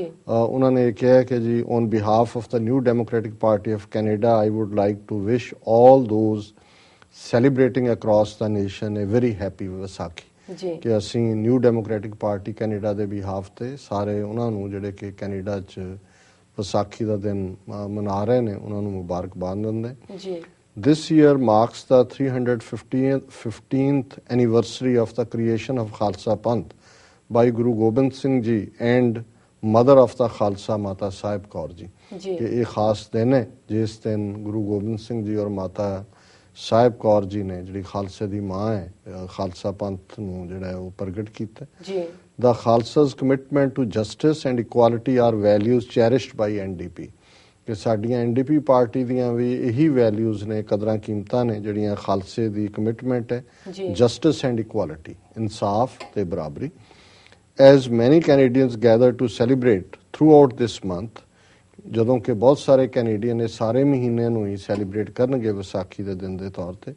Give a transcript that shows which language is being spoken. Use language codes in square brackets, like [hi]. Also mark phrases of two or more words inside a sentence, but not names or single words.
[pa] ਉਹਨਾਂ ਨੇ ਕਿਹਾ ਕਿ ਜੀ [en] on behalf of the New Democratic Party of Canada I would like to wish all those celebrating across the nation a very happy Vaisakhi. [pa] ਜੀ ਕਿ ਅਸੀਂ ਨਿਊ ਡੈਮੋਕ੍ਰੈਟਿਕ ਪਾਰਟੀ ਕੈਨੇਡਾ ਦੇ ਬਿਹਾਫ ਤੇ ਸਾਰੇ ਉਹਨਾਂ ਨੂੰ ਜਿਹੜੇ ਕਿ ਕੈਨੇਡਾ 'ਚ ਵਿਸਾਖੀ ਦਾ ਦਿਨ ਮਨਾ ਰਹੇ ਨੇ ਉਹਨਾਂ ਨੂੰ ਮੁਬਾਰਕਬਾਦ ਦਿੰਦੇ ਜੀ। [en] This year marks the 315th anniversary of the creation of Khalsa Panth by Guru Gobind Singh Ji and mother of the Khalsa Mata Sahib Kaur Ji। [pa] ਕਿ ਇਹ ਖਾਸ ਦਿਨ ਹੈ ਜਿਸ ਦਿਨ ਗੁਰੂ ਗੋਬਿੰਦ ਸਿੰਘ ਜੀ ਔਰ ਮਾਤਾ ਸਾਹਿਬ ਕੌਰ ਜੀ ਨੇ ਜਿਹੜੀ ਖਾਲਸੇ ਦੀ ਮਾਂ ਹੈ ਖਾਲਸਾ ਪੰਥ ਨੂੰ ਜਿਹੜਾ ਉਹ ਪ੍ਰਗਟ ਕੀਤਾ ਜੀ। [en] The Khalsa's commitment to justice and equality are values cherished by NDP। [pa] ਕਿ ਸਾਡੀਆਂ NDP ਪਾਰਟੀ ਦੀਆਂ ਵੀ ਇਹੀ ਵੈਲਿਊਜ਼ ਨੇ, ਕਦਰਾਂ ਕੀਮਤਾਂ ਨੇ ਜਿਹੜੀਆਂ ਖਾਲਸੇ ਦੀ ਕਮਿਟਮੈਂਟ ਹੈ, [en] justice and equality, [pa] ਇਨਸਾਫ ਤੇ ਬਰਾਬਰੀ। [en] as many Canadians gather to celebrate throughout this month, [pa] ਜਦੋਂ ਕਿ ਬਹੁਤ ਸਾਰੇ ਕੈਨੇਡੀਅਨ ਇਹ ਸਾਰੇ ਮਹੀਨੇ ਨੂੰ ਹੀ ਸੈਲੀਬ੍ਰੇਟ ਕਰਨਗੇ ਵਿਸਾਖੀ ਦੇ ਦਿਨ ਦੇ ਤੌਰ ਤੇ।